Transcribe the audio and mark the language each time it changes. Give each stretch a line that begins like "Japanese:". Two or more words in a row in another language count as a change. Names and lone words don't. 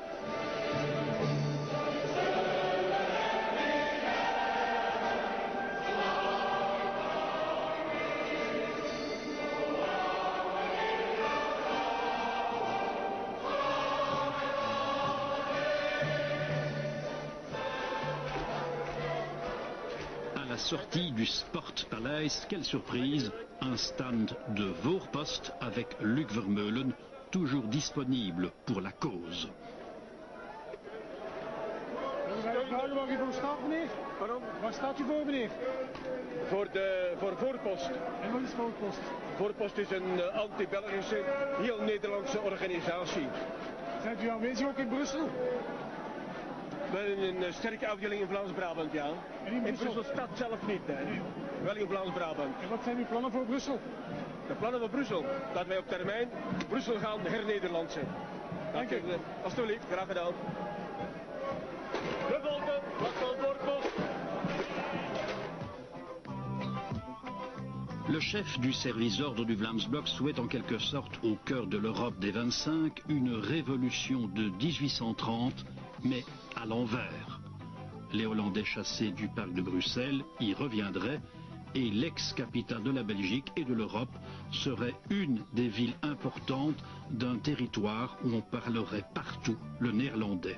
French: À la sortie du Sportpaleis, quelle surprise, un stand de Voorpost avec Luc Vermeulen, toujours disponible pour la cause.
Dutch: Waar je voor staat, meneer? Waarom? Waar staat u voor, meneer? Voor Voorpost. En wat is Voorpost? Voorpost is een anti-Belgische, heel Nederlandse organisatie. Bent u aanwezig ook in Brussel? We hebben een sterke afdeling in Vlaams-Brabant, ja. En in Brussel stad zelf niet, hè. Nee. Wel in Vlaams-Brabant. En wat zijn uw plannen voor Brussel? De plannen voor Brussel? Dat wij op termijn Brussel gaan hernederlandsen. Dank u. Alsjeblieft, graag gedaan. De volken, wat van Voorpost.
French: Le chef du service d'ordre du Vlaams Blok souhaite en quelque sorte, au cœur de l'Europe des 25, une révolution de 1830, mais à l'envers. Les Hollandais chassés du parc de Bruxelles y reviendraient et l'ex-capitale de la Belgique et de l'Europe serait une des villes importantes d'un territoire où on parlerait partout le néerlandais.